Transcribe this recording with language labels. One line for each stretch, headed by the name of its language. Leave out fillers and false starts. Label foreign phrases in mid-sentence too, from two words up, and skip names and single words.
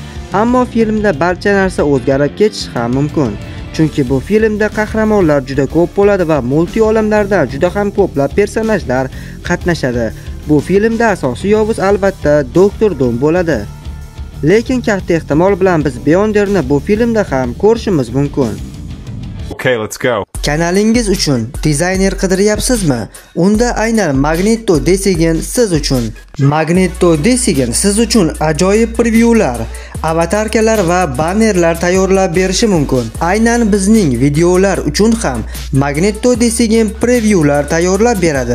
Uzbek: Ammo filmda barcha narsa o'zgarib ketishi ham mumkin. Chunki bu filmda qahramonlar juda ko'p bo'ladi va multi olamlardan juda ham ko'plab personajlar qatnashadi. Bu filmda asosiy yovuz albatta Doktor Doom bo'ladi. Lekin katta ehtimol bilan biz Beyonderni bu filmda ham ko'rishimiz mumkin.
English: Okay, let's go.
Uzbek: Kanalingiz uchun dizayner qidiryapsizmi? Unda aynan Magneto Design siz uchun. Magneto Design siz uchun ajoyib prevyular, avatarkalar va bannerlar tayyorlab berishi mumkin. Aynan bizning videolar uchun ham Magneto Design prevyular tayyorlab beradi.